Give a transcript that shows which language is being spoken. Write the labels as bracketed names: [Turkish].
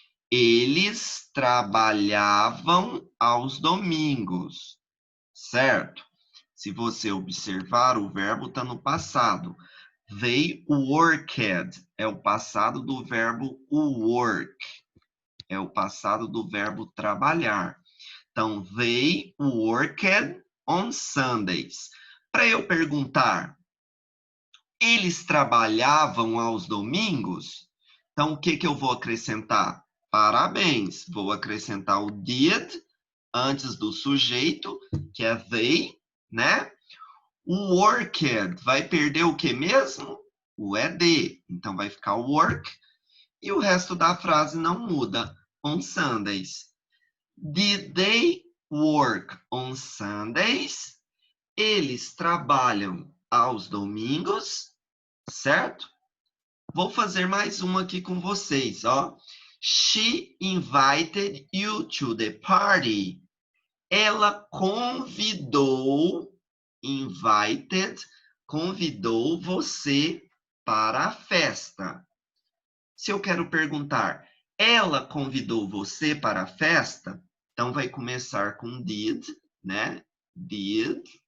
[Portuguese] Eles trabalhavam aos domingos, certo? Se você observar, o verbo está no passado. [English] They worked [Portuguese] é o passado do verbo work. É o passado do verbo trabalhar. [English] Então, they worked on Sundays. [Portuguese] Para eu perguntar, eles trabalhavam aos domingos? Então, o que eu vou acrescentar? Parabéns! Vou acrescentar o did antes do sujeito, que é they, né? O worked vai perder o que mesmo? O ED. Então, vai ficar work. E o resto da frase não muda. [English] On Sundays. Did they work on Sundays? [Portuguese] Eles trabalham aos domingos, certo? Vou fazer mais uma aqui com vocês, ó. [English] She invited you to the party. [Portuguese] Ela convidou, invited, convidou você para a festa. Se eu quero perguntar, ela convidou você para a festa? Então, vai começar com did, né? Did.